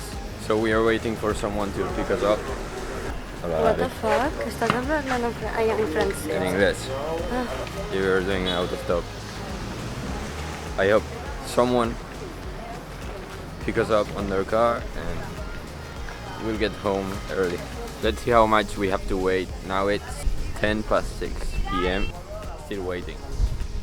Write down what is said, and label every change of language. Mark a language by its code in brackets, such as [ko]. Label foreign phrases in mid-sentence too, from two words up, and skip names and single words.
[en] So we are waiting for someone to pick us up. What the fuck? [ca] Estàs parlant en francès? [en] In English. You are doing autostop. I hope someone pick us up on their car and we'll get home early. Let's see how much we have to wait. Now it's 10 past 6 p.m.